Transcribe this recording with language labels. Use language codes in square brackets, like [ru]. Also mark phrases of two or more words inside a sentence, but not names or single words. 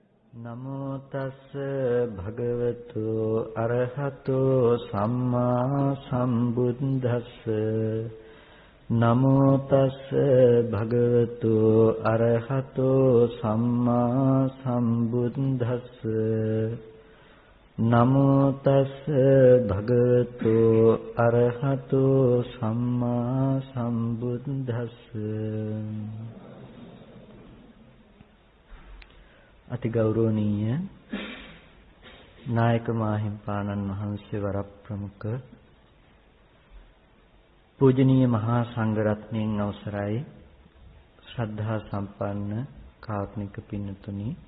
[pi] නමෝ තස් භගවතු අරහතෝ සම්මා සම්බුද්දස්ස නමෝ තස් භගවතු අරහතෝ සම්මා සම්බුද්දස්ස නමෝ තස් භගවතු අරහතෝ සම්මා සම්බුද්දස්ස [si] අති ගෞරවනීය නායක මාහිම්පාණන් වහන්සේ වරප්‍රමුඛ පූජනීය මහා සංඝරත්නයන් අවසරයි ශ්‍රද්ධා සම්පන්න කාරුණික පින්තුනි